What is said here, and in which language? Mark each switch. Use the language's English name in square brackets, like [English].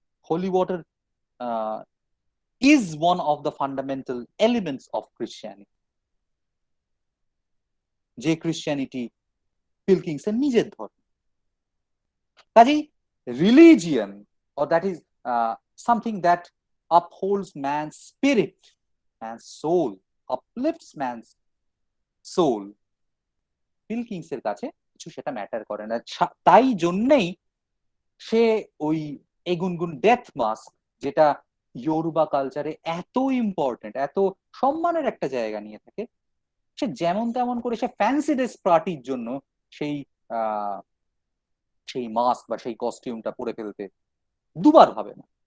[English] holy water is one of the fundamental elements of Christianity, [Bangla] যে Christianity পিলকিংস এর নিজের ধর্ম। কাজেই religion, [English] or that is something that upholds man's spirit, man's soul, uplifts man's soul, [Bangla] পিলকিংস এর কাছে কিছু সেটা ম্যাটার করে না। তাই জন্যই সে ওই এগুনগুন ডেথ মাস্ক, যেটা ইয়োরুবা কালচারে এত ইম্পর্টেন্ট, এত সম্মানের একটা জায়গা নিয়ে থাকে, সে যেমন তেমন করে সে ফ্যান্সি ড্রেস পার্টির জন্য সেই মাস্ক বা সেই কস্টিউমটা পরে ফেলতে দুবার ভাবে না।